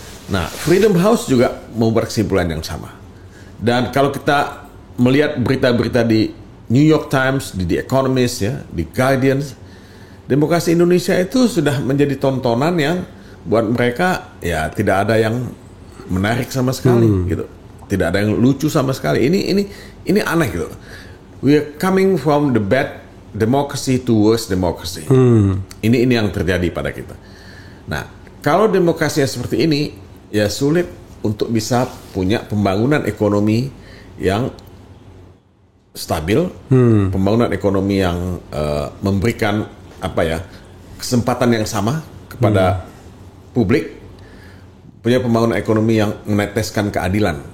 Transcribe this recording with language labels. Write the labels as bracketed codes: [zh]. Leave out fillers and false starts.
[id] Nah, Freedom House juga membuat kesimpulan yang sama. Dan kalau kita melihat berita-berita di New York Times, di The Economist, ya, di Guardian, demokrasi Indonesia itu sudah menjadi tontonan yang buat mereka ya tidak ada yang menarik sama sekali, gitu. Tidak ada yang lucu sama sekali. Ini aneh, gitu. [en] We are coming from the bad democracy to worse democracy. [id] Ini yang terjadi pada kita. Nah, kalau demokrasi seperti ini, ya sulit untuk bisa punya pembangunan ekonomi yang stabil, pembangunan ekonomi yang memberikan kesempatan yang sama kepada publik, punya pembangunan ekonomi yang meneteskan keadilan.